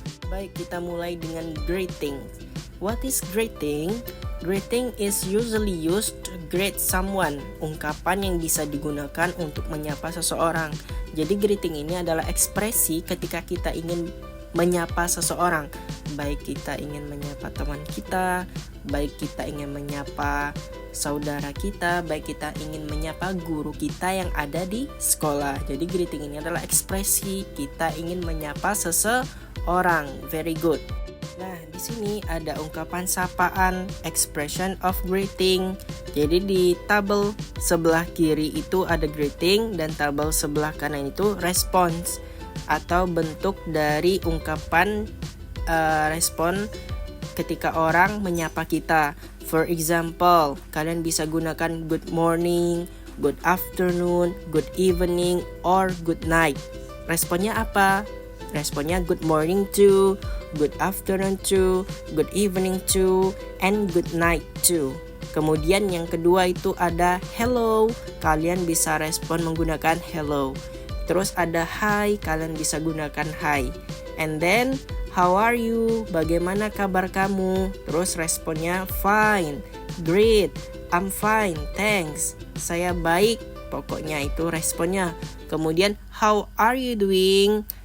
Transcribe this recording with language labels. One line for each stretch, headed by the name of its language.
Indonesian: Baik, kita mulai dengan greeting.
English: What is greeting? Greeting is usually used to greet someone.
Indonesian: Ungkapan yang bisa digunakan untuk menyapa seseorang. Jadi greeting ini adalah ekspresi ketika kita ingin menyapa seseorang. Baik kita ingin menyapa teman kita, baik kita ingin menyapa saudara kita, baik kita ingin menyapa guru kita yang ada di sekolah. Jadi greeting ini adalah ekspresi kita ingin menyapa seseorang. Very good. Nah, di sini ada ungkapan sapaan, expression of greeting. Jadi di tabel sebelah kiri itu ada greeting dan tabel sebelah kanan itu response atau bentuk dari ungkapan respon ketika orang menyapa kita.
English: For example,
Indonesian: kalian bisa gunakan
English: good morning, good afternoon, good evening, or good night.
Indonesian: Responnya apa? Responnya
English: good morning to, good afternoon to, good evening to, and good night to.
Indonesian: Kemudian yang kedua itu ada hello. Kalian bisa respon menggunakan hello. Terus ada hi, kalian bisa gunakan hi.
English: And then how are you?
Indonesian: Bagaimana kabar kamu? Terus responnya
English: fine, great, I'm fine, thanks.
Indonesian: Saya baik. Pokoknya itu responnya. Kemudian
English: how are you doing?